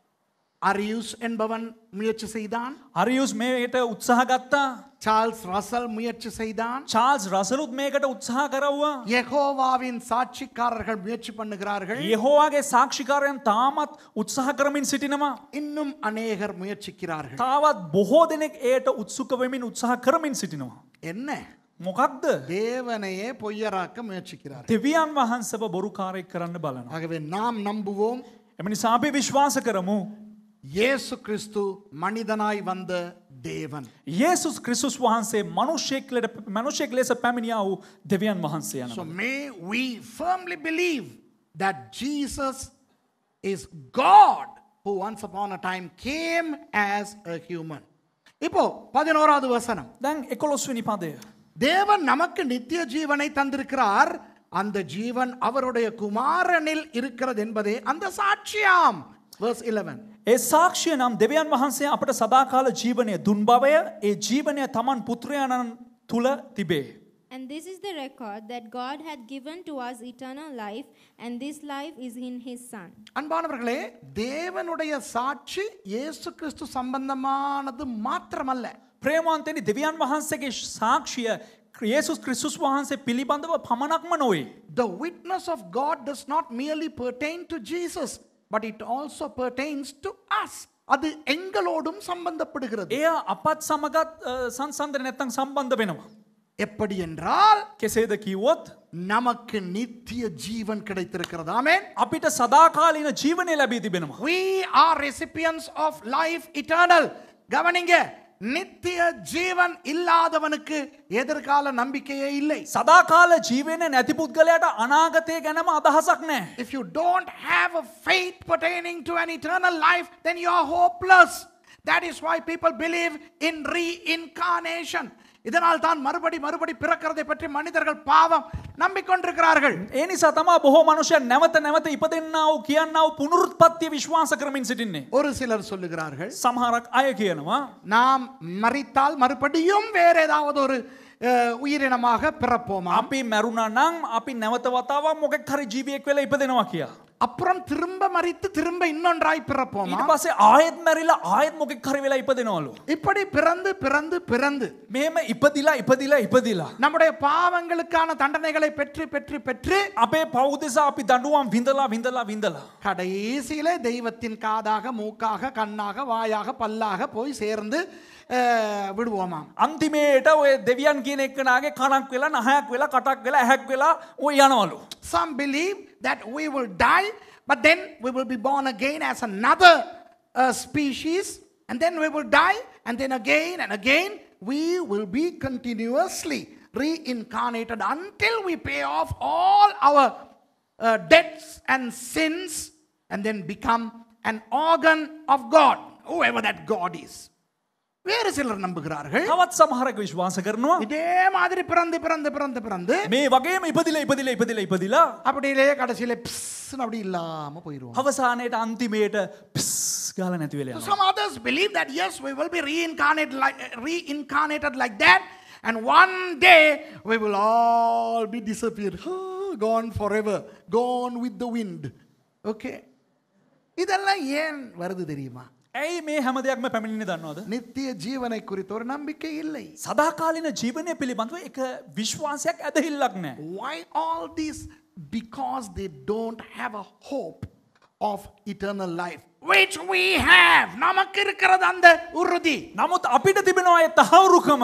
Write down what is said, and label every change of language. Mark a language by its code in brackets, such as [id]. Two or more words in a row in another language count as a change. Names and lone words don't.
[ta] Arius என்பவன் முயற்சி செய்தான். [si] අරියුස් මේකට උත්සාහ ගත්තා. [ta] சார்ல்ஸ் ரசல் முயற்சி செய்தான். [si] චාල්ස් රසලුත් මේකට උත්සාහ කරවුවා. [ta] யெகோவாவின் சாட்சிக்காரர்கள் முயற்சி பண்ணுகிறார்கள். [si] යෙහෝවාගේ සාක්ෂිකාරයන් තාමත් උත්සාහ කරමින් සිටිනවා. [ta] இன்னும் அநேகர் முயற்சிக்கிறார்கள். [si] තාවත් බොහෝ දෙනෙක් ඒට උත්සුක වෙමින් උත්සාහ කරමින් සිටිනවා. [ta] என்ன? [si] මොකක්ද? [ta] தேவனையே பொய்யராக்க முயற்சிக்கிறார்கள். [si] දෙවියන් වහන්සේව බොරුකාරයෙක් කරන්න බලනවා. [ta] ஆகவே நாம் நம்புவோம், [si] එම නිසා අපි විශ්වාස කරමු [ta] இயேசு கிறிஸ்து மனிதனாய் வந்த தேவன். [si] යේසුස් ක්‍රිස්තුස් වහන්සේ මනුෂ්‍යෙක් ලෙස පැමිණියා වූ දෙවියන් වහන්සේ [en] So [si] යනවා. [en] may we firmly believe that Jesus is God who once upon a time came as a human. [ta] இப்போ 11வது வசனம். [si] දැන් 11 වෙනි පදය. [ta] தேவன் நமக்கு நித்திய ஜீவனை தந்திருக்கிறார், அந்த ஜீவன் அவருடைய குமாரனில் இருக்கிறது என்பதே அந்த சாட்சியாம். [en] verse 11. [si] ඒ සාක්ෂිය නම් දෙවියන් වහන්සේ අපට සදාකාල ජීවනය දුන් බවය. ඒ ජීවනය තමන් පුත්‍රයාණන් තුල තිබේ. [en] And this is the record that God had given to us eternal life, and this life is in his Son. [ta] அன்பானவர்களே, தேவனுடைய சாட்சி இயேசு கிறிஸ்து சம்பந்தமானது மாத்திரமல்ல. [si] ප්‍රේමවන්තනි, දෙවියන් වහන්සේගේ සාක්ෂිය යේසුස් ක්‍රිස්තුස් වහන්සේ පිළිබඳව පමණක්ම නොවේ. [en] The witness of God does not merely pertain to Jesus, but it also pertains to us. [ta] அது எங்களோடும் சம்பந்தப்படுகிறது. [si] එය අපත් සමගත් සංසන්දනය නැත්තම් සම්බන්ධ වෙනවා. [ta] எப்படி என்றால் [si] කෙසේද කිව්වොත් [ta] நமக்கு நித்திய ஜீவன் கிடைத்திருக்கிறது. ஆமென். [si] අපිට සදාකාලීන ජීවනය ලැබී තිබෙනවා. [en] We are recipients of life eternal. [ta] கவனிங்க, நித்திய ஜீவன் இல்லாதவனுக்கு எதிர்கால நம்பிக்கையே இல்லை. [si] සදාකාල ජීවනය නැති පුද්ගලයාට අනාගතය ගැනම අදහසක් නැහැ. [en] If you don't have a faith pertaining to an eternal life, then you are hopeless. That is why people believe in reincarnation. [ta] இதனால் தான் மறுபடி பிறக்கிறதை பற்றி மனிதர்கள் பாவம் நம்பிக்கொண்டிருக்கிறார்கள். [si] ඒ නිසා තමයි බොහෝ මනුෂ්‍යයන් නැවත නැවත ඉපදෙන්නා වූ කියන්නා වූ පුනරුත්පත්තිය විශ්වාස කරමින් සිටින්නේ. [ta] ஒரு சிலர் சொல்லுகிறார்கள், [si] සමහරක් අය කියනවා [ta] நாம் மரித்தால் மறுபடியும் வேற ஏதாவது ஒரு உயிரினமாக பிறப்போமா? [si] අපි මැරුණා නම් අපි නැවත වතාවක් මොකෙක් හරි ජීවියෙක් වෙලා ඉපදෙනවා කියලා. [ta] அப்புறம் திரும்ப மரித்து திரும்ப இன்னொன்றாய் பிறப்போமா? [si] ඊට පස්සේ ආයෙත් මැරිලා ආයෙත් මොකෙක් හරි වෙලා ඉපදෙනවලු. [ta] இப்படி பிறந்து [si] මේම ඉපදිලා [ta] நம்முடைய பாவங்களுக்கான தண்டனைகளை பெற்று [si] අපේ පව් දෙසා අපි දඬුවම් විඳලා [ta] கடைசியிலே தெய்வத்தின் காதாக, மூக்காக, கண்ணாக, வாயாக, பல்லாக போய் சேர்ந்து விடுவோமாம். [si] අන්තිමේට ඔය දෙවියන් කියන එක්කනාගේ කණක් වෙලා නහයක් වෙලා කටක් වෙලා ඇහැක් වෙලා ඔය යනවලු. [en] Some believe that we will die, but then we will be born again as another species, and then we will die, and then again and again we will be continuously reincarnated until we pay off all our debts and sins, and then become an organ of God, whoever that God is. [ta] வேறு சிலர் நம்புகிறார்கள், [si] තවත් සමහරක් විශ්වාස කරනවා [ta] இதே மாதிரி பிறந்து [si] මේ වගේම ඉපදිලා [ta] அப்படியே கடைசியில பிஸ்னு அப்படி இல்லாம போயிடுவோம். [si] අවසානයේට අන්තිමේට පිස් ගාලා නැති වෙලා යනවා. [en] Some others believe that yes, we will be reincarnated like that, and one day we will all be disappeared, gone forever, gone with the wind. [ta] Okay, இதெல்லாம் ஏன் வருது தெரியுமா? [si] ඇයි මේ හැම දෙයක්ම පැමිණෙන්නේ දන්නවද? [ta] நித்திய ஜீவனை குறித்த ஒரு நம்பிக்கை இல்லை. [si] සදාකාලීන ජීවනය පිළිබඳව එක විශ්වාසයක් ඇදහිල්ලක් නැහැ. [en] Why all this? Because they don't have a hope of eternal life. which we have. [ta] நமக்கு இருக்கிறது அந்த உறுதி. [si] නමුත් අපිට තිබෙනවා ඒ තහවුරුකම.